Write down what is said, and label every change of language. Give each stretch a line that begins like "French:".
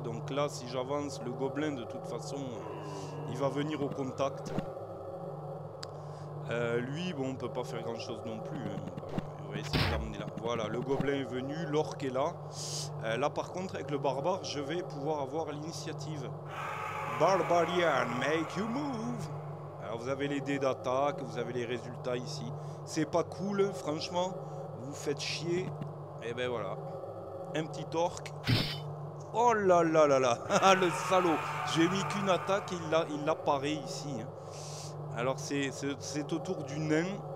French: Donc là si j'avance, le gobelin de toute façon, il va venir au contact. Lui, bon, on peut pas faire grand chose non plus, hein. On va essayer de l'emmener là. Voilà, le gobelin est venu, l'orc est là. Là par contre avec le barbare, je vais pouvoir avoir l'initiative.
English: Barbarian, make you move.
French: Alors vous avez les dés d'attaque, vous avez les résultats ici. C'est pas cool, franchement. Vous faites chier. Et ben voilà. Un petit orc. Oh là là là là. Ah le salaud. J'ai mis qu'une attaque et il apparaît ici, hein. Alors c'est au tour du nain.